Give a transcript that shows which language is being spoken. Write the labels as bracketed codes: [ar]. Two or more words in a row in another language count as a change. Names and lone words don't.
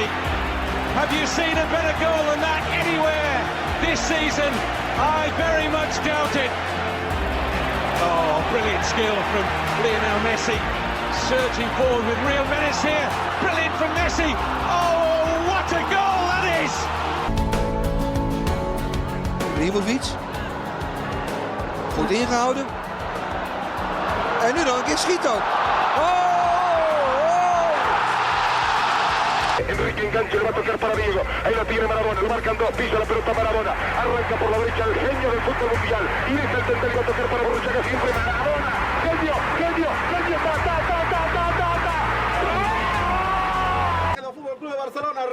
[en] Have you seen a better goal than that anywhere this season? I very much doubt it. Oh, brilliant skill from Lionel Messi. Surging forward with real menace here. Brilliant from Messi. Oh, what a goal that is! [nl] Ibrahimovic. Goed ingehouden. En nu nog een keer schiet ook. [es] Enrique engancha, le va a tocar para Diego. Ahí la tiene Maradona, lo marcan dos, pisa la pelota Maradona. Arranca por la derecha el genio del fútbol mundial. Y es el tercero, va a tocar para Borruchaga siempre Maradona. Genio, ta. El Fútbol Club de Barcelona